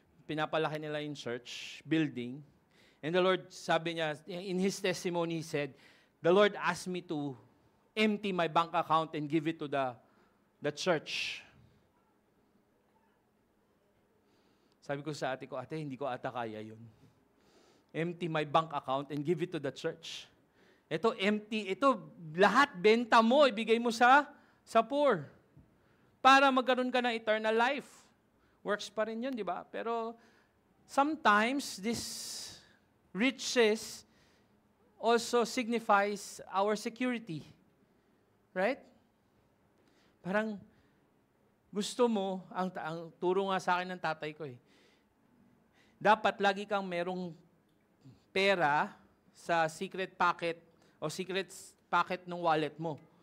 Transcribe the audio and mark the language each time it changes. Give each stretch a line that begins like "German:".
Filipino: Pinapalaki nila yung
English: church building. And the Lord,
Filipino: sabi niya,
English: in his testimony, he said, the Lord asked me to empty my bank account and give it to the church.
Filipino: Sabi ko sa ate ko, ate, hindi ko ata kaya yun.
English: Empty my bank account and give it to the church.
Filipino: Ito empty, ito lahat benta mo, ibigay mo sa poor. Para magkaroon ka ng eternal life. Works pa rin yun, di ba?
English: Pero sometimes this riches also signifies our security. Right?
Filipino: Parang gusto mo, ang turo nga sa akin ng tatay ko dapat lagi kang merong pera sa secret pocket o secret pocket ng wallet mo.